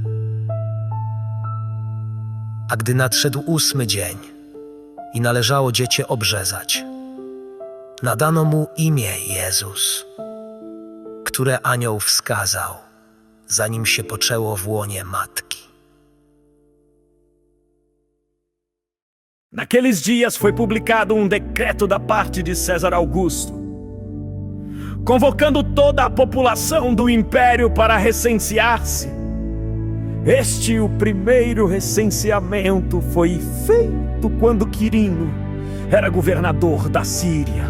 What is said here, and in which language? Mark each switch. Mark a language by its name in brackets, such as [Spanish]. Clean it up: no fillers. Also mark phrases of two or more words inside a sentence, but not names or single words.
[Polish] A gdy nadszedł 8 dzień i należało dziecię obrzezać, nadano mu imię Jezus, które anioł wskazał, zanim się poczęło w łonie matki. [Portuguese] Naqueles dias foi publicado decreto da parte de César Augusto, convocando toda a população do império para recensear-se. Este, o primeiro recenseamento, foi feito quando Quirino era governador da Síria.